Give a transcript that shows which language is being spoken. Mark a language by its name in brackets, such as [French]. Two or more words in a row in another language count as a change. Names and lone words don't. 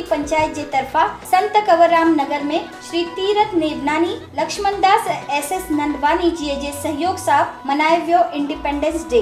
[Sindhi] पंचायत जे तरफा संत कंवरराम नगर में श्री तीरथ नेवनानी, लक्ष्मणदास SS नंदवानी जी जे सहयोग सां मनायो वियो [English] Independence Day.